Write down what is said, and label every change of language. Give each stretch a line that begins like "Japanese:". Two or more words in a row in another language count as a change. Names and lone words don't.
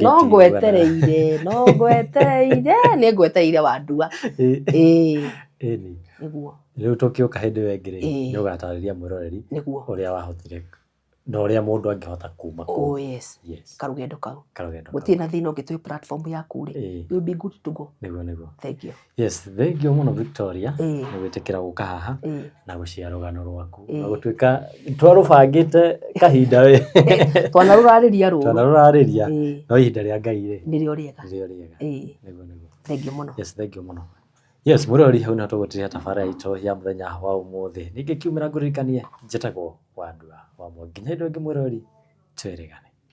Kikuyu: no ngwetereire nĩ ngwetereire wa ndua. Ĩni. Rĩu tũkĩũka hĩndĩ ĩyo ĩngĩ-rĩ, nĩ ũgatarĩria mwĩroreri ũrĩa wahotire na ũrĩa mũndũ angĩhota kuma kũu.
English: Oh yes.
Kikuyu: Karũgendo kau. Gũtirĩ na thĩna ũngĩtũĩ platform yaku-rĩ.
English: You'll be good to go.
Kikuyu: Nĩguo.
English: Thank you. Yes, thank you
Kikuyu: mũno Victoria nĩ gwĩtĩkĩra gũka haha na gũcia rũgano rwaku. Na gũtuĩka twarũbangĩte kahinda we. Twanarũrarĩria. No ihinda rĩa Ngai-rĩ. Nĩrĩo rĩega. Nĩguo.
English: Thank you mũno. Yes, thank you mũno.
Kikuyu: Yes, mũrori hau na tũgũtiria tabarĩra itũ ya mũthenya wa ũmũthĩ. Ningĩ kiumĩra ngũririkanie njĩtagwo Wandua wa Mwangi. Nginya hĩndĩ ĩngĩ mũrori, twĩrĩgane.